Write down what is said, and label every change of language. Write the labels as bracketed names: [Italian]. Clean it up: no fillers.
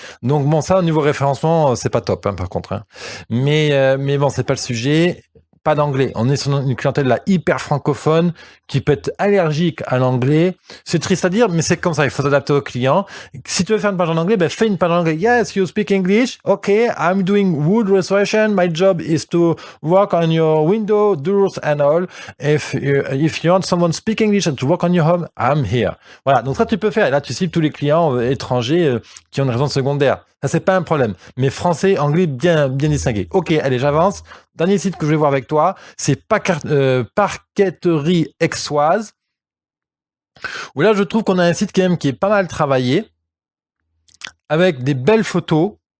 [French] Donc bon, ça au niveau référencement, c'est pas top, hein, par contre. Hein. Mais bon, c'est pas le sujet. Pas d'anglais. On est sur une clientèle là hyper francophone qui peut être allergique à l'anglais. C'est triste à dire, mais c'est comme ça. Il faut s'adapter aux clients. Si tu veux faire une page en anglais, ben fais une page en anglais. [English] Yes, you speak English. Okay, I'm doing wood restoration. My job is to work on your window, doors and all. If you want someone speak English and to work on your home, I'm here. [French] Voilà. Donc ça, tu peux faire. Et là, tu cibles tous les clients étrangers qui ont une raison secondaire. Ça, c'est pas un problème. Mais français, anglais, bien distingué. Ok, allez, j'avance. Dernier site que je vais voir avec toi, c'est Parqueterie Aixoise. Où là, je trouve qu'on a un site quand même qui est pas mal travaillé, avec des belles photos.